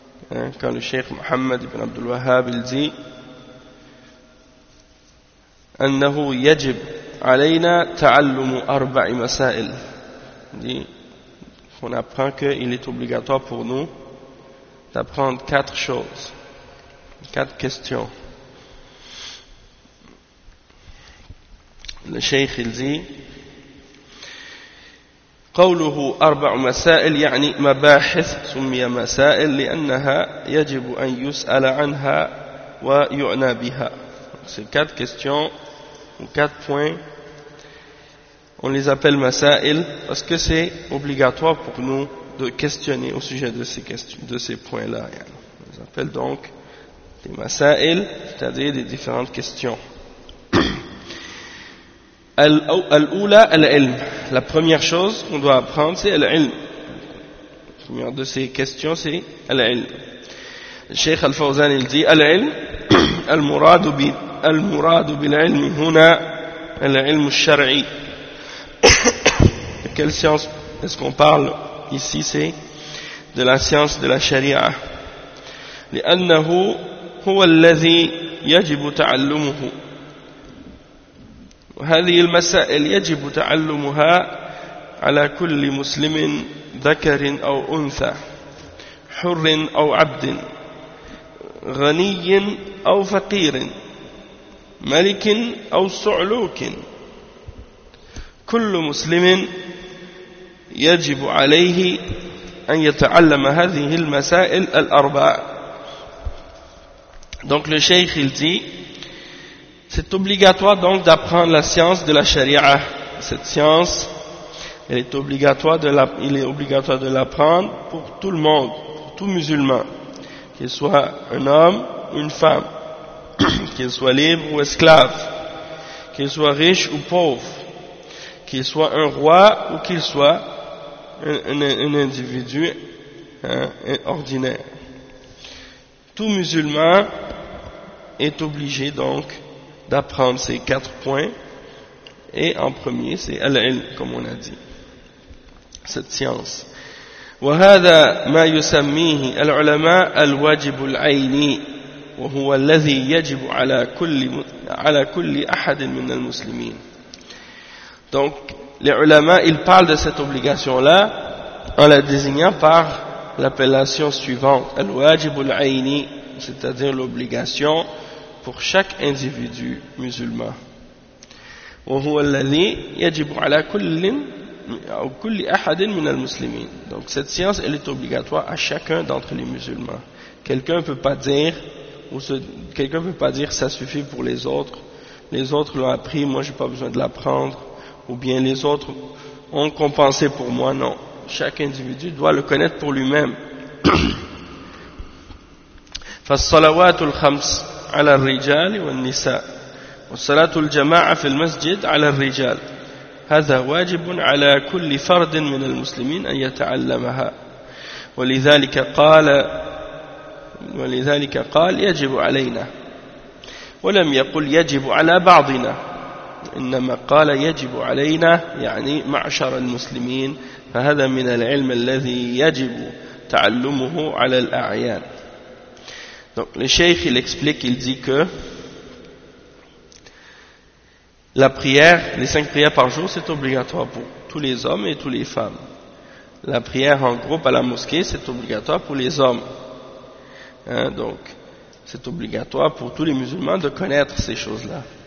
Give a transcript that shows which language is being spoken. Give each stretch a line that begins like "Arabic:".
French: Hein, quand le Cheikh Mohammed ibn Abdul Wahhab, il dit
Arabic: أنه يجب علينا تعلم أربع مسائل.
French: on apprend qu'il est obligatoire pour nous d'apprendre quatre choses, quatre questions. Le cheikh il dit
Arabic: قوله أربع مسائل يعني مباحث سمي مسائل لأنها يجب أن يسأل عنها ويعنى بها.
French: Ces quatre questions ou quatre points, on les appelle masail parce que c'est obligatoire pour nous de questionner au sujet de ces questions, de ces points-là. On les appelle donc des masail, c'est-à-dire des différentes questions.
Arabic: الأولى العلم.
French: La première chose qu'on doit apprendre, c'est العلم. La première de ces questions, c'est العلم.
Arabic: الشيخ الفوزان
French: il dit
Arabic: العلم المراد المراد بالعلم هنا العلم الشرعي.
French: De quelle science est-ce qu'on parle ici? C'est de la science de la sharia.
Arabic: لأنه هو الذي يجب تعلمه. وهذه المسائل يجب تعلمها على كل مسلم ذكر أو أنثى حر أو عبد غني أو فقير ملك أو صعلوك كل مسلم يجب عليه أن يتعلم هذه المسائل الأربع.
French: Donc le cheikh il dit c'est obligatoire donc d'apprendre la science de la sharia. Cette science, elle est obligatoire de la, il est obligatoire de l'apprendre pour tout le monde, pour tout musulman, qu'il soit un homme ou une femme, qu'il soit libre ou esclave, qu'il soit riche ou pauvre, qu'il soit un roi ou qu'il soit un individu hein, ordinaire. Tout musulman est obligé donc d'apprendre ces quatre points, et en premier c'est al-ilm, comme on a dit, cette science.
Arabic: وهذا ما يسميه العلماء الواجب العيني وهو الذي يجب على كل احد من المسلمين.
French: Donc les ulama ils parlent de cette obligation là en la désignant par l'appellation suivante al-wajib al-ayni, c'est-à-dire l'obligation pour chaque individu musulman.
Arabic: وهو الذي يجب على كل ou كل احد من المسلمين.
French: Donc cette science elle est obligatoire à chacun d'entre les musulmans. Quelqu'un peut pas dire ou se, quelqu'un peut pas dire ça suffit pour les autres. Les autres l'ont appris, moi j'ai pas besoin de l'apprendre, ou bien les autres ont compensé pour moi. Non, chaque individu doit le connaître pour lui-même.
Arabic: فالصلوات الخمس على الرجال والنساء والصلاة الجماعة في المسجد على الرجال هذا واجب على كل فرد من المسلمين أن يتعلمها ولذلك قال يجب علينا ولم يقل يجب على بعضنا إنما قال يجب علينا يعني معشر المسلمين فهذا من العلم الذي يجب تعلمه على الأعيان.
French: Donc le cheikh il explique, il dit que la prière, les cinq prières par jour, c'est obligatoire pour tous les hommes et toutes les femmes. La prière en groupe à la mosquée, c'est obligatoire pour les hommes. Hein, donc c'est obligatoire pour tous les musulmans de connaître ces choses-là.